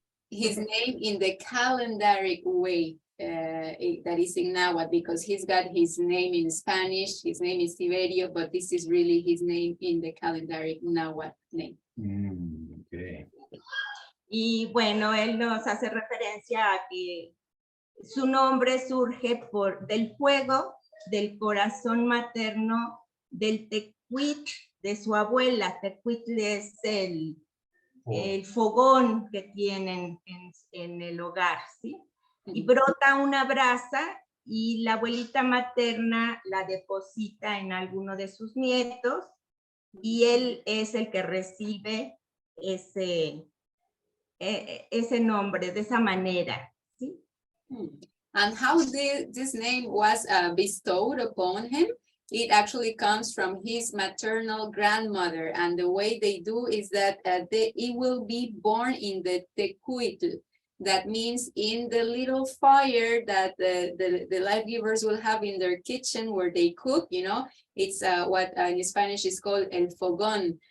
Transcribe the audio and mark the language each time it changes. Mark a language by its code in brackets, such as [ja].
[en] His name in the calendaric way that is in Nahuatl, because he's got his name in Spanish, his name is Silverio, but this is really his name in the calendaric Nahuatl name. Okay. [es] Y bueno, él nos hace referencia a que su nombre surge del fuego, del corazón materno, del tecuitl de su abuela. Tecuitl es el fogón que tienen en el hogar, ¿sí? Y brota una brasa y la abuelita materna la deposita en alguno de sus nietos y él es el que recibe ese nombre de esa manera, ¿sí? [en] And how this name was bestowed upon him, it actually comes from his maternal grandmother, and the way they do is that it will be born in the tecuitl. That means in the little fire that the life givers will have in their kitchen where they cook, you know, it's what in Spanish is called el fogón.